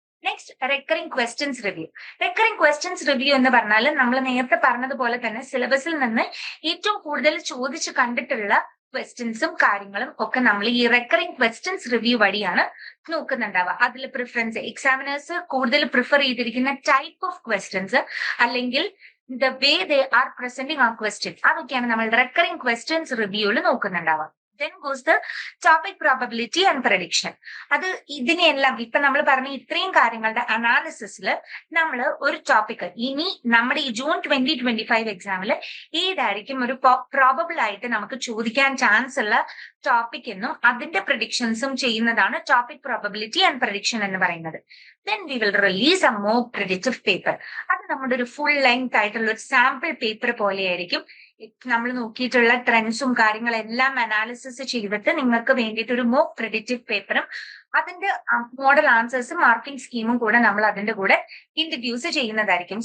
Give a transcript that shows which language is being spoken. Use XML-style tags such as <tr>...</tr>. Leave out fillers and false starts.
<ml>Next recurring questions review. Recurring questions review എന്ന് പറഞ്ഞാൽ നമ്മൾ നേരത്തെ പറഞ്ഞതുപോലെ തന്നെ സിലബസിൽ നിന്ന് ഏറ്റവും കൂടുതൽ ചോദിച്ച് കണ്ടിട്ടുള്ള ക്വസ്റ്റ്യൻസും കാര്യങ്ങളും ഒക്കെ നമ്മൾ ഈ റെക്കറിംഗ് ക്വസ്റ്റ്യൻസ് റിവ്യൂ വഴിയാണ് നോക്കുന്നുണ്ടാവുക. അതിൽ പ്രിഫറൻസ് എക്സാമിനേഴ്സ് കൂടുതൽ പ്രിഫർ ചെയ്തിരിക്കുന്ന ടൈപ്പ് ഓഫ് ക്വസ്റ്റ്യൻസ് അല്ലെങ്കിൽ</ml> <en>the way they are presenting our question,</en> <ml>അതൊക്കെയാണ് നമ്മൾ recurring questions റിവ്യൂവിൽ നോക്കുന്നുണ്ടാവുക.</ml> <en>Then goes the topic probability and prediction.</en> <ml>അത് ഇതിനെല്ലാം ഇപ്പൊ നമ്മൾ പറഞ്ഞ ഇത്രയും കാര്യങ്ങളുടെ അനാലിസിസിൽ നമ്മൾ ഒരു ടോപ്പിക് ഇനി നമ്മുടെ ഈ ജൂൺ 2025 എക്സാമിൽ ഏതായിരിക്കും ഒരു പ്രോബബിൾ ആയിട്ട് നമുക്ക് ചോദിക്കാൻ ചാൻസ് ഉള്ള ടോപ്പിക് എന്നും അതിന്റെ പ്രഡിക്ഷൻസും ചെയ്യുന്നതാണ് ടോപ്പിക് പ്രോബബിലിറ്റി ആൻഡ് പ്രഡിക്ഷൻ എന്ന് പറയുന്നത്.</ml> <en>Then we will release a mock predictive paper.</en> <ml>അത് നമ്മുടെ ഒരു ഫുൾ ലെങ്ത് ആയിട്ടുള്ള ഒരു സാമ്പിൾ പേപ്പർ പോലെയായിരിക്കും. നമ്മൾ നോക്കിയിട്ടുള്ള ട്രെൻഡ്സും കാര്യങ്ങളെല്ലാം അനാലിസിസ് ചെയ്തിട്ട് നിങ്ങൾക്ക് വേണ്ടിയിട്ട് ഒരു മോക്ക് പ്രെഡിക്റ്റീവ് പേപ്പറും അതിന്റെ മോഡൽ ആൻസേഴ്സും മാർക്കിംഗ് സ്കീമും കൂടെ നമ്മൾ അതിന്റെ കൂടെ ഇൻട്രൊഡ്യൂസ് ചെയ്യുന്നതായിരിക്കും.</ml>